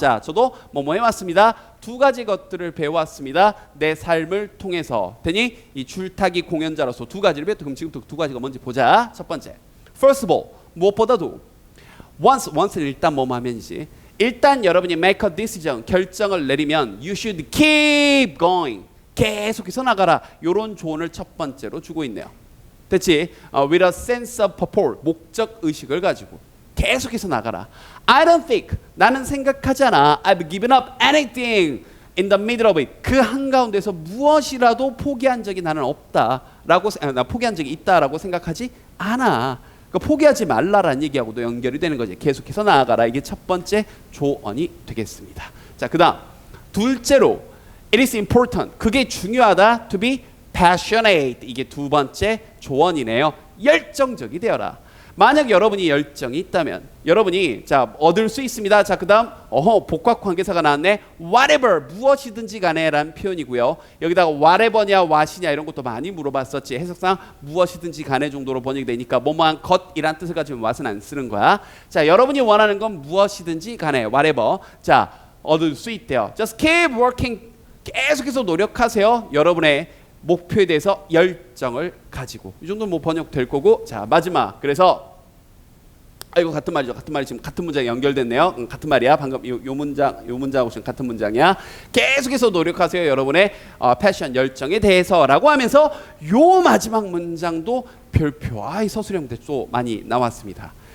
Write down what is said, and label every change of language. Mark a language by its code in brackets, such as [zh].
[ko] 자, 저도 뭐뭐 해왔습니다. 두 가지 것들을 배워왔습니다. 내 삶을 통해서. 되니 이 줄타기 공연자로서 두 가지를 배웠다. 그럼 지금부터 두 가지가 뭔지 보자. 첫 번째, [en] first of all, [ko] 무엇보다도 once는 일단 뭐뭐 하면이지. 일단 여러분이 [en] make a decision, [ko] 결정을 내리면 [en] you should keep going. [ko] 계속해서 나가라. 이런 조언을 첫 번째로 주고 있네요. 됐지? [en] With a sense of purpose, [ko] 목적 의식을 가지고 계속해서 나가라. [en] I don't think, [ko] 나는 생각하지 않아. [en] I've given up anything in the middle of it. [ko] 그 한가운데서 무엇이라도 포기한 적이 나는 없다라고, 나 포기한 적이 있다라고 생각하지 않아. 그러니까 포기하지 말라라는 얘기하고도 연결이 되는 거지. 계속해서 나아가라. 이게 첫 번째 조언이 되겠습니다. 자, 그다음 둘째로 [en] it is important. [ko] 그게 중요하다. [en] To be passionate. [ko] 이게 두 번째 조언이네요. 열정적이 되어라. 만약 여러분이 열정이 있다면 여러분이 자 얻을 수 있습니다. 자 그다음 복합 관계사가 나왔네. whatever 무엇이든지 간에라는 표현이고요. 여기다가 whatever냐 what이냐 이런 것도 많이 물어봤었지. 해석상 무엇이든지 간에 정도로 번역이 되니까 뭐뭐한 것이란 뜻을 가지고 what은 안 쓰는 거야. 자 여러분이 원하는 건 무엇이든지 간에 whatever 자 얻을 수 있대요. [en] Just keep working [ko] 계속해서 노력하세요. 여러분의 목표에 대해서 열정을 가지고 이 정도는 뭐 번역될 거고 자 마지막 그래서 이거 같은 말이죠. 같은 말이 지금 같은 문장이 연결됐네요. 같은 말이야. 방금 요 문장하고 지금 같은 문장이야. 계속해서 노력하세요. 여러분의 패션 열정에 대해서라고 하면서 요 마지막 문장도 별표 이 서술형 형태 또 많이 나왔습니다.